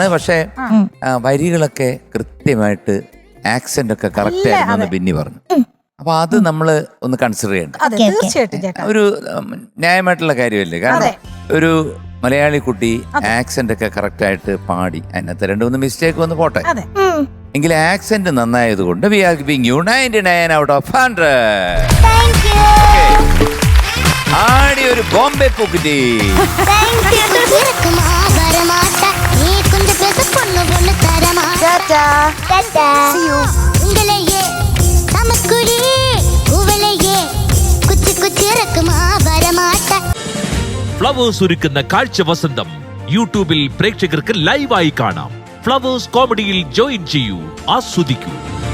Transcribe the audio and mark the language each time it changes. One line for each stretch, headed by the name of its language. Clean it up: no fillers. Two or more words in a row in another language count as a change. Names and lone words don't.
Malayalam: പക്ഷെ വരികളൊക്കെ കൃത്യമായിട്ട് ആക്സെന്റ് ഒക്കെ കറക്റ്റ് ആയിരുന്നു എന്ന് ബിന്നി പറഞ്ഞു. അപ്പൊ അത് നമ്മള് ഒന്ന് കൺസിഡർ ചെയ്യണ്ട. അതെ തീർച്ചയായിട്ടും ചേട്ടാ. ഒരു ന്യായമായിട്ടുള്ള കാര്യമല്ലേ? കാരണം ഒരു മലയാളി കുട്ടി ആക്സെന്റ് ഒക്കെ കറക്റ്റ് ആയിട്ട് പാടി, അതിനകത്ത് 2-3 മിസ്റ്റേക്ക് വന്ന് പോട്ടെ. അതെ. എങ്കിൽ ആക്സെന്റ് നന്നായത് കൊണ്ട്
English: we are giving you 99 out of 100. Thank you.
Malayalam: ആടി ഒരു ബോംബെ പൂക്കുറ്റി. ടാറ്റാ. ടാറ്റാ. உங்களையே நமக்குள்ளே உவளையே குச்சி குச்சி இறக்குமா வரமாட்ட. ഫ്ലവേഴ്സ് ഒരുക്കുന്ന കാഴ്ച വസന്തം യൂട്യൂബിൽ പ്രേക്ഷകർക്ക് ലൈവായി കാണാം. ഫ്ലവേഴ്സ് കോമഡിയിൽ ജോയിൻ ചെയ്യൂ, ആസ്വദിക്കൂ.